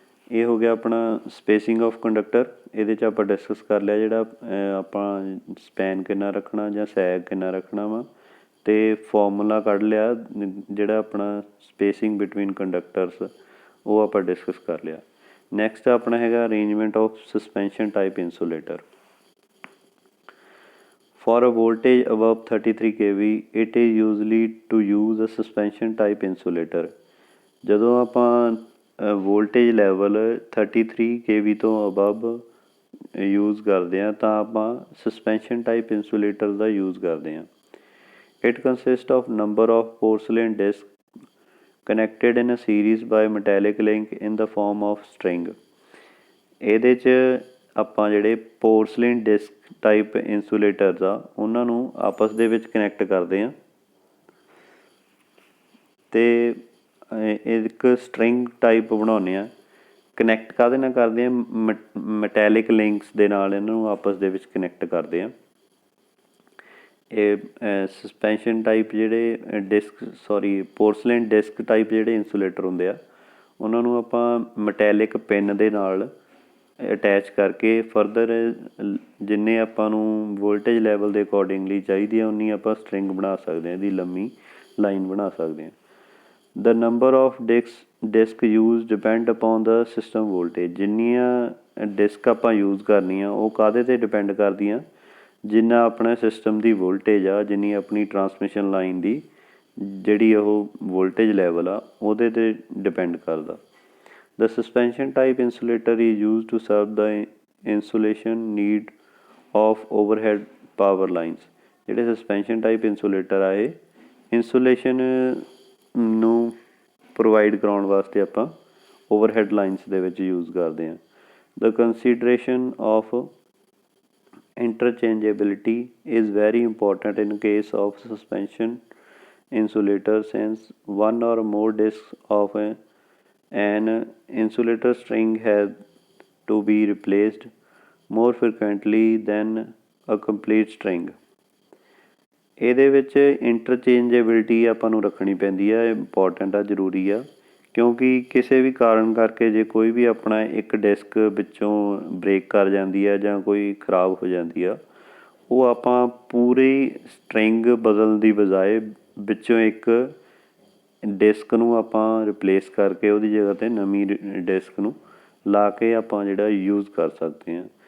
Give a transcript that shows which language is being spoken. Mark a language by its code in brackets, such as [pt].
[pa] ਇਹ ਹੋ ਗਿਆ ਆਪਣਾ ਸਪੇਸਿੰਗ ਆਫ ਕੰਡਕਟਰ। ਇਹਦੇ 'ਚ ਆਪਾਂ ਡਿਸਕਸ ਕਰ ਲਿਆ ਜਿਹੜਾ ਆਪਾਂ ਸਪੈਨ ਕਿੰਨਾ ਰੱਖਣਾ ਜਾਂ ਸੈਗ ਕਿੰਨਾ ਰੱਖਣਾ ਵਾ, ਅਤੇ ਫੋਰਮੂਲਾ ਕੱਢ ਲਿਆ ਜਿਹੜਾ ਆਪਣਾ ਸਪੇਸਿੰਗ ਬਿਟਵੀਨ ਕੰਡਕਟਰਸ, ਉਹ ਆਪਾਂ ਡਿਸਕਸ ਕਰ ਲਿਆ। ਨੈਕਸਟ ਆਪਣਾ ਹੈਗਾ arrangement of suspension type insulator. [en] For a voltage above 33 kV, it is usually to use a suspension type insulator. [pa] ਜਦੋਂ ਆਪਾਂ ਵੋਲਟੇਜ ਲੈਵਲ 33 kV ਤੋਂ ਅਬਵ ਯੂਜ਼ ਕਰਦੇ ਹਾਂ ਤਾਂ ਆਪਾਂ ਸਸਪੈਂਸ਼ਨ ਟਾਈਪ ਇੰਸੂਲੇਟਰ ਦਾ ਯੂਜ਼ ਕਰਦੇ ਹਾਂ। [en] It consists of number of porcelain discs connected in a series by metallic link in the form of string. [pa] ਇਹਦੇ 'ਚ ਆਪਾਂ ਜਿਹੜੇ ਪੋਰਸਲਿਨ ਡਿਸਕ ਟਾਈਪ ਇੰਸੂਲੇਟਰਸ ਆ ਉਹਨਾਂ ਨੂੰ ਆਪਸ ਦੇ ਵਿੱਚ ਕਨੈਕਟ ਕਰਦੇ ਹਾਂ, ਅਤੇ ਇੱਕ ਸਟਰਿੰਗ ਟਾਈਪ ਬਣਾਉਂਦੇ ਹਾਂ। ਕਨੈਕਟ ਕਾਹਦੇ ਨਾਲ ਕਰਦੇ ਹਾਂ? ਮੈਟੈਲਿਕ ਲਿੰਕਸ ਦੇ ਨਾਲ ਇਹਨਾਂ ਨੂੰ ਆਪਸ ਦੇ ਵਿੱਚ ਕਨੈਕਟ ਕਰਦੇ ਹਾਂ। ਇਹ ਸਸਪੈਂਸ਼ਨ ਟਾਈਪ ਜਿਹੜੇ ਪੋਰਸਲਿਨ ਡਿਸਕ ਟਾਈਪ ਜਿਹੜੇ ਇੰਸੂਲੇਟਰ ਹੁੰਦੇ ਆ ਉਹਨਾਂ ਨੂੰ ਆਪਾਂ ਮੈਟੈਲਿਕ ਪਿੰਨ ਦੇ ਨਾਲ ਅਟੈਚ ਕਰਕੇ ਫਰਦਰ ਜਿੰਨੇ ਆਪਾਂ ਨੂੰ ਵੋਲਟੇਜ ਲੈਵਲ ਦੇ ਅਕੋਰਡਿੰਗਲੀ ਚਾਹੀਦੀ ਆ ਉਨੀ ਆਪਾਂ ਸਟਰਿੰਗ ਬਣਾ ਸਕਦੇ ਹਾਂ, ਇਹਦੀ ਲੰਮੀ ਲਾਈਨ ਬਣਾ ਸਕਦੇ ਹਾਂ। [en] The number of disc use depend upon the system voltage. [pa] ਜਿੰਨੀਆਂ ਡਿਸਕ ਆਪਾਂ ਯੂਜ਼ ਕਰਨੀਆਂ ਉਹ ਕਾਹਦੇ 'ਤੇ ਡਿਪੈਂਡ ਕਰਦੀਆਂ? ਜਿੰਨਾ ਆਪਣਾ ਸਿਸਟਮ ਦੀ ਵੋਲਟੇਜ ਆ, ਜਿੰਨੀ ਆਪਣੀ ਟਰਾਂਸਮਿਸ਼ਨ ਲਾਈਨ ਦੀ ਜਿਹੜੀ ਉਹ ਵੋਲਟੇਜ ਲੈਵਲ ਆ ਉਹਦੇ 'ਤੇ ਡਿਪੈਂਡ ਕਰਦਾ। [en] The suspension type insulator is used to serve the insulation need of overhead power lines. [pa] ਜਿਹੜੇ ਸਸਪੈਂਸ਼ਨ ਟਾਈਪ ਇੰਸੂਲੇਟਰ ਆ ਇਹ ਇੰਸੂਲੇਸ਼ਨ ਨੂੰ ਪ੍ਰੋਵਾਈਡ ਕਰਾਉਣ ਵਾਸਤੇ ਆਪਾਂ ਓਵਰਹੈਡ ਲਾਈਨਸ ਦੇ ਵਿੱਚ ਯੂਜ਼ ਕਰਦੇ ਹਾਂ। [en] The consideration of interchangeability is very important in case of suspension insulator, since one or more discs of an insulator string has to be replaced more frequently than a complete string. [pa] ਇਹਦੇ ਵਿੱਚ ਇੰਟਰਚੇਂਜੇਬਿਲਿਟੀ ਆਪਾਂ ਨੂੰ ਰੱਖਣੀ ਪੈਂਦੀ ਆ, important ਆ, ਜ਼ਰੂਰੀ ਆ, ਕਿਉਂਕਿ ਕਿਸੇ ਵੀ ਕਾਰਨ ਕਰਕੇ ਜੇ ਕੋਈ ਵੀ ਆਪਣਾ ਇੱਕ ਡਿਸਕ ਵਿੱਚੋਂ ਬ੍ਰੇਕ ਕਰ ਜਾਂਦੀ ਆ ਜਾਂ ਕੋਈ ਖਰਾਬ ਹੋ ਜਾਂਦੀ ਆ, ਉਹ ਆਪਾਂ ਪੂਰੀ ਸਟਰਿੰਗ ਬਦਲਣ ਦੀ ਬਜਾਏ ਵਿੱਚੋਂ ਇੱਕ ਡਿਸਕ ਨੂੰ ਆਪਾਂ ਰਿਪਲੇਸ ਕਰਕੇ ਉਹਦੀ ਜਗ੍ਹਾ 'ਤੇ ਨਵੀਂ ਡਿਸਕ ਨੂੰ ਲਾ ਕੇ ਆਪਾਂ ਜਿਹੜਾ ਯੂਜ਼ ਕਰ ਸਕਦੇ ਹਾਂ।